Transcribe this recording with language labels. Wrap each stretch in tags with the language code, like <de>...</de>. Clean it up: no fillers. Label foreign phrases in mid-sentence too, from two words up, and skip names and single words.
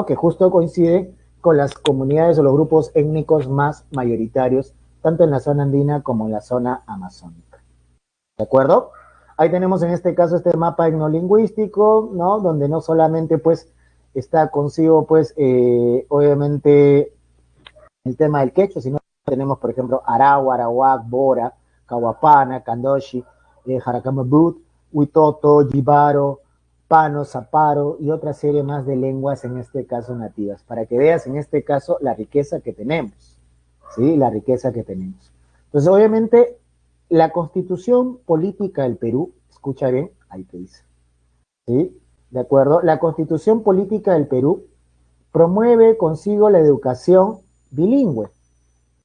<es>Que justo coincide con las comunidades o los grupos étnicos más mayoritarios, tanto en la zona andina como en la zona amazónica. ¿De acuerdo? Ahí tenemos en este caso este mapa etnolingüístico, ¿no? Donde no solamente pues está consigo pues obviamente el tema del quechua, sino que tenemos por ejemplo Arau, Arawak, Bora, Kawapana, Kandoshi, Jarakamabut, Huitoto, Jibaro, Pano, Zaparo y otra serie más de lenguas en este caso nativas, para que veas en este caso la riqueza que tenemos, ¿sí? La riqueza que tenemos. Entonces obviamente la constitución política del Perú, escucha bien, ahí te dice, ¿sí? ¿De acuerdo? La constitución política del Perú promueve consigo la educación bilingüe, ¿sí?</es>